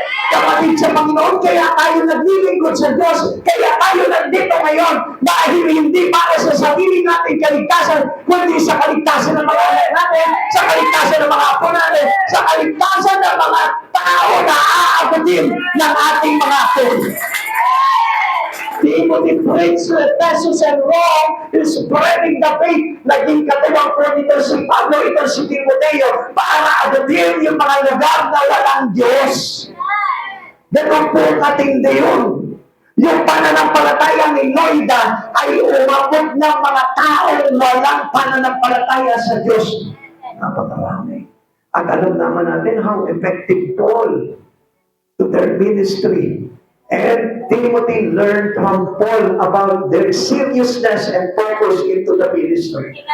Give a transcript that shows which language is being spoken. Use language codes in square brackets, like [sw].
[tl] Kapatid sa Panginoon, kaya tayo naglilingkod sa Diyos, kaya tayo nandito ngayon, dahil hindi para sa sarili natin kaligtasan, kundi sa kaligtasan ng mga anak natin, sa kaligtasan ng mga apo natin, sa kaligtasan ng mga tao na aabutin ng ating mga apo. [en] Timothy preached to Ephesus and Rome, is spreading the faith. [tl] Naging katuwang po nito si Pablo, ito si Timoteo, para abutin yung mga lugar na walang Diyos. Ganun po katindi yun. Yung pananampalataya ni Loida ay umabot ng mga taong walang pananampalataya sa Diyos. Napakarami. At alam naman natin [en] how effective Paul to their ministry. And Timothy learned from Paul about their seriousness and focus into the ministry.